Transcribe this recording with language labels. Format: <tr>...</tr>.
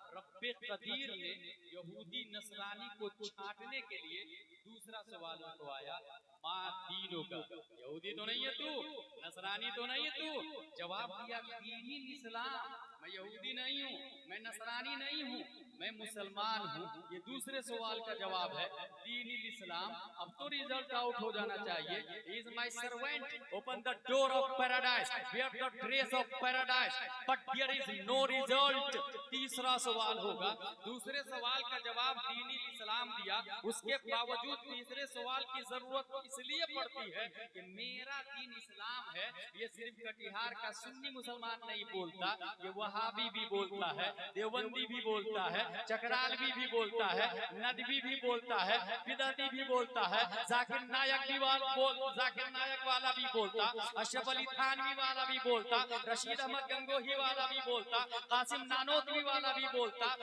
<hi>रब्बे कदीर ने यहूदी नसरानी को छांटने के लिए दूसरा सवाल उठवाया मा दीनों का। यहूदी तो नहीं है तू, नसरानी तो नहीं है तू, जवाब दिया दीनी इस्लाम। मैं यहूदी नहीं हूँ, मैं नसरानी नहीं हूँ, मैं मुसलमान हूँ। ये दूसरे सवाल का जवाब है दीनी इस्लाम। अब तो रिजल्ट आउट हो जाना चाहिए।</hi> <en>He is my servant, open the door of paradise, wear the dress of paradise, but there is no result।</en> <hi>तीसरा सवाल होगा, दूसरे सवाल का जवाब दीनी इस्लाम दिया, उसके बावजूद तीसरे सवाल की जरूरत इसलिए पड़ती है कि मेरा दीन इस्लाम है। ये सिर्फ कटिहार का सुन्नी मुसलमान नहीं बोलता, ये वहाबी भी बोलता है, देवबंदी भी बोलता है, चकरालवी भी बोलता है, नदवी भी बोलता है, बिदती भी बोलता है, जाकिर नायक भी जाकिर नायक वाला भी बोलता, अशरफ अली थानवी वाला भी बोलता, रशीद अहमद गंगोही वाला भी बोलता, कासिम नानोतवी वाला भी बोलता।</hi>